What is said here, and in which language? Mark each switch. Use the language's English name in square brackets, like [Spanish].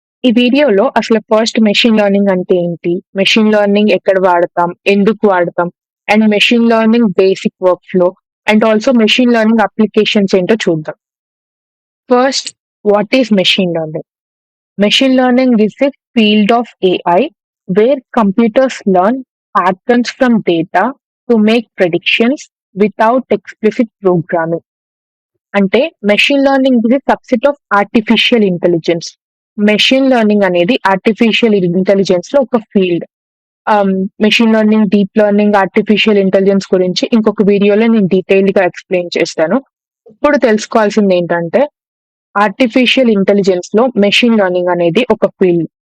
[Telugu] ఈ వీడియోలో అసలు ఫస్ట్ మెషిన్ లెర్నింగ్ అంటే ఏంటి? మెషిన్ లెర్నింగ్ ఎక్కడ వాడతాం? ఎందుకు వాడతాం? And machine learning basic work flow and also machine learning applications ఏంటో చూద్దాం. [English] First, what is machine learning? Machine learning is a field of AI where computers learn patterns from data to make predictions without explicit programming. [Telugu] అంటే machine learning ఇది subset of artificial intelligence. Machine learning అనేది artificial intelligence లో ఒక field. Machine learning, deep learning, artificial intelligence గురించి ఇంకొక వీడియోలో నేను detail గా ఎక్స్ప్లెయిన్ చేస్తాను. ఇప్పుడు తెలుసుకోవాల్సింది ఏంటంటే ఆర్టిఫిషియల్ ఇంటెలిజెన్స్ లో మెషిన్ లెర్నింగ్ అనేది ఒక ఫీల్డ్.